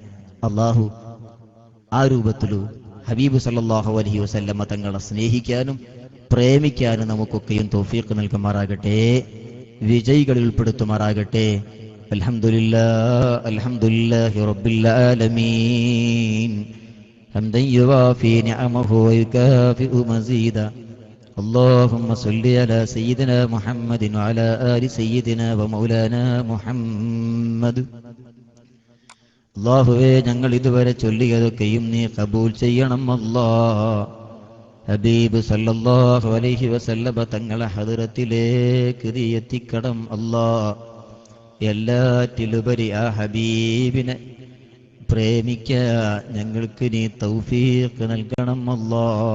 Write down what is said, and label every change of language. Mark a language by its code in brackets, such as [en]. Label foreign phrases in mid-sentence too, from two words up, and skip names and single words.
[ml] അള്ളാഹു ആ രൂപത്തിലു ഹബീബ് [ar] صلى الله عليه وسلم [ml] തങ്ങളെ സ്നേഹിക്കാനും പ്രേമിക്കാനും നമുക്കൊക്കെയും തൗഫീഖ് നൽകുമാറാകട്ടെ, വിജയികളിൽ ഉൾപ്പെടുത്തുമാറാകട്ടെ. [ar] الحمد لله رب العالمين حمدا يوافي نعمه ويكافئ مزيده. اللهم صل على سيدنا محمد وعلى آل سيدنا ومولانا محمد. [ml] അല്ലാഹുവേ, ഞങ്ങൾ ഇതുവരെ ചൊല്ലിയതൊക്കെയും നീ ഖബൂൽ ചെയ്യണം അല്ലാഹ്. ഹബീബ് [ar] صلى الله عليه وسلم [ml] തങ്ങളെ ഹദ്റത്തിലേക്ക് നീ എത്തിക്കണം അല്ലാഹ്. എല്ലാറ്റിലുപരി ആ ഹബീബിനെ പ്രേമിക്കാൻ ഞങ്ങൾക്ക് നീ തൗഫീഖ് നൽകണം അല്ലാഹ്.